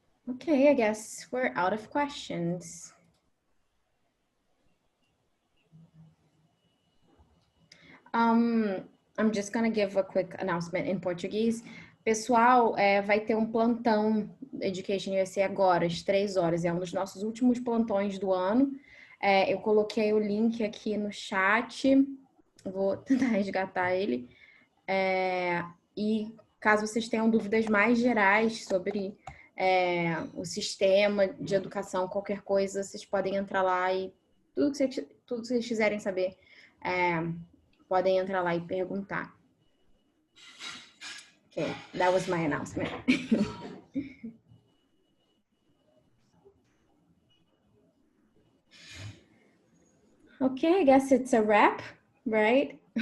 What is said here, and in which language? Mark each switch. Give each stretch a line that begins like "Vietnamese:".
English: Okay, I guess we're out of questions. I'm just gonna give a quick announcement in Portuguese.
Portuguese: Pessoal, vai ter um plantão Education USA agora, às 3 horas. É um dos nossos últimos plantões do ano. Eu coloquei o link aqui no chat, vou tentar resgatar ele. E caso vocês tenham dúvidas mais gerais sobre o sistema de educação, qualquer coisa, vocês podem entrar lá e tudo que vocês quiserem saber, podem entrar lá e perguntar.
English: Okay, that was my announcement. Okay, I guess it's a wrap, right?